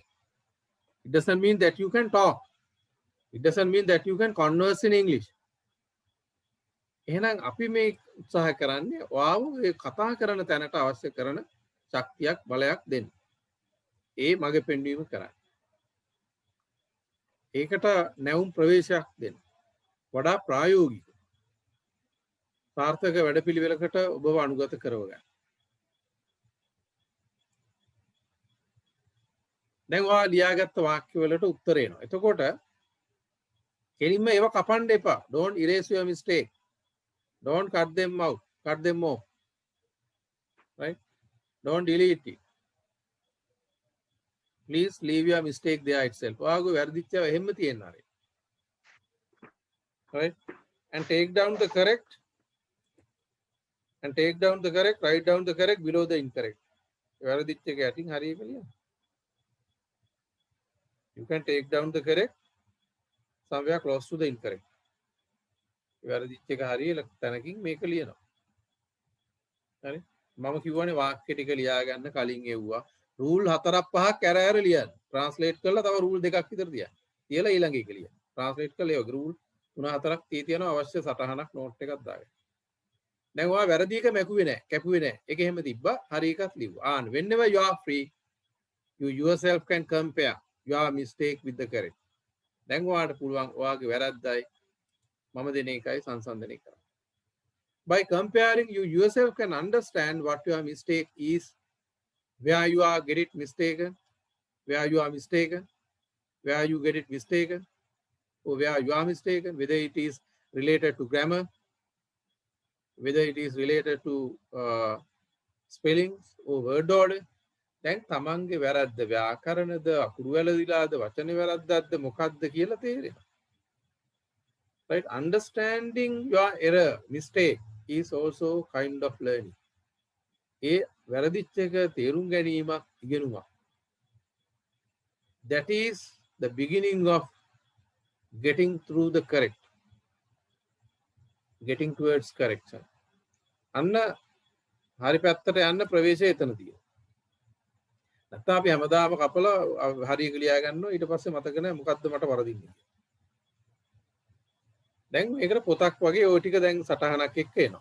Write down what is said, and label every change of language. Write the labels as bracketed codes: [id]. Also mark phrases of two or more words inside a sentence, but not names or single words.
[en] It doesn't mean that you can talk. It doesn't mean that you can converse in English. [si] එහෙනම් අපි මේ උත්සාහ කරන්නේ ඔයාව ඒ කතා කරන තැනට අවශ්‍ය කරන ශක්තියක් බලයක් දෙන්න. ඒ මගේ පෙන්වීම කරන්නේ. ඒකට නැවුම් ප්‍රවේශයක් දෙන්න. වඩා ප්‍රායෝගික සාර්ථක වැඩපිළිවෙලකට ඔබව අනුගත කරව ගන්න. දැන් ඔයා ලියාගත්ත වාක්‍ය වලට උත්තර එනවා. එතකොට කෙලින්ම ඒව කපන්න එපා. [en] Don't erase your mistake. Don't cut them out. Cut them off. Right? Don't delete it. Please leave your mistake there itself. [si] ඔයාගේ වැරදිච්චව එහෙම තියෙන්න ආරේ. [en] Right? And take down the correct. And take down the correct, write down the correct below the incorrect. You can take down the correct somewhere close to the incorrect. [si] වැරදිච්ච එක හරිය තැනකින් මේක ලියනවා. හරි මම කිව්වනේ වාක්‍ය ටික ලියා ගන්න කලින් එව්වා රූල් 4ක් 5ක් ඇර ලියන්න. ට්‍රාන්ස්ලේට් කරලා තව රූල් 2ක් විතර තියන්න. තියලා ඊළඟ එක ලියන්න. ට්‍රාන්ස්ලේට් කරලා ඒ වගේ රූල් 3-4ක් තියෙනවා අවශ්‍ය සටහනක් නෝට් එකක් දාගන්න. දැන් ඔයා වැරදි එක මැකුවේ නැහැ, කැපුවේ නැහැ. ඒක එහෙම තිබ්බා. හරි එකක් ලිව්වා. [en] Whenever you are free, you yourself can compare your mistake with the correct. [si] දැන් ඔයාට පුළුවන් ඔයාගේ වැරද්දයි මම දෙන එකයි සංසන්දනය කරන්න. [en] By comparing, you yourself can understand what your mistake is, where you are get it mistaken, where you are mistaken, where you get it mistaken, or where you are mistaken, whether it is related to grammar, whether it is related to spellings or word order. [si] දැන් තමන්ගේ වැරද්ද ව්‍යාකරණද අකුරු වැරදිලාද වචන වැරද්දක්ද මොකක්ද කියලා තේරෙනවා. [en] Right? Understanding your error, mistake is also kind of learning. [si] ඒ වැරදිච්ච එක තේරුම් ගැනීමක් ඉගෙනුමක්. [en] That is the beginning of getting through the correct. Getting towards correction. [si] අන්න හරි පැත්තට යන්න ප්‍රවේශය එතන තියෙනවා. නැත්නම් අපි හැමදාම කපලා හරියට ලියා ගන්නවා ඊට පස්සේ මතක නැහැ මොකද්ද මට වරදින්නේ. දැන් මේකට පොතක් වගේ ওই ටික දැන් සටහනක් එක්ක එනවා.